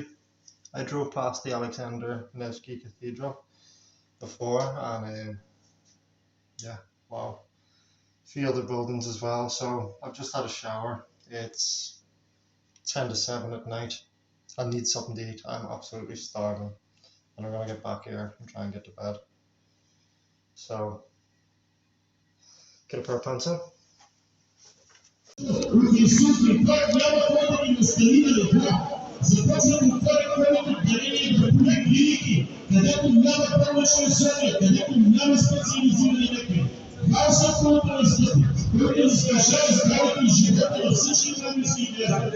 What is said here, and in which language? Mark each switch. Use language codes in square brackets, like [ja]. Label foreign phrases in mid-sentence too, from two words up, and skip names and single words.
[en] I drove past the Alexander Nevsky Cathedral before, and yeah, wow, a few other buildings as well. So I've just had a shower. It's 10 to 7 at night. I need something to eat. I'm absolutely starving, and I'm gonna get back here and try and get to bed. So get a pair of pants on. [bg] Започвам това дарение на клиники, където няма повече условия, където няма специализирани лекари. Това е собственото настъпи, което застрашава здравето и живота на всички български граждани.